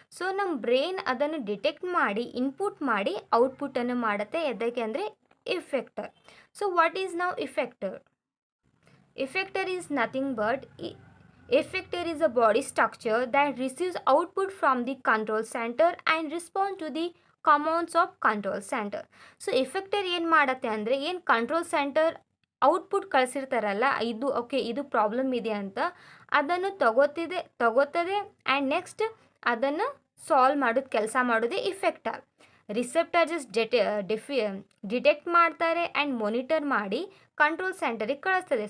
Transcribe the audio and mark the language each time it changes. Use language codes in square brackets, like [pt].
[kn] So ನಮ್ಮ brain ಅದನ್ನು detect ಮಾಡಿ ಇನ್ಪುಟ್ ಮಾಡಿ ಔಟ್ಪುಟನ್ನು ಮಾಡುತ್ತೆ. ಎದಕ್ಕೆ ಅಂದರೆ [en] Effector. So what is now effector? Effector is nothing but effector is a body structure that receives output from the control center and responds to the commands of control center. [kn] So effector ಏನು ಮಾಡುತ್ತೆ ಅಂದರೆ ಏನು control centre output ಕಳಿಸಿರ್ತಾರಲ್ಲ ಇದು problem ಇದೆ ಅಂತ ಅದನ್ನು ತಗೋತದೆ and next ಅದನ್ನು solve ಮಾಡೋದು ಕೆಲಸ ಮಾಡೋದೇ ಇಫೆಕ್ಟರ್. ರಿಸೆಪ್ಟರ್ ಜಸ್ಟ್ ಡಿಟೆಕ್ಟ್ ಮಾಡ್ತಾರೆ ಆ್ಯಂಡ್ ಮಾನಿಟರ್ ಮಾಡಿ ಕಂಟ್ರೋಲ್ ಸೆಂಟರಿಗೆ ಕಳಿಸ್ತದೆ.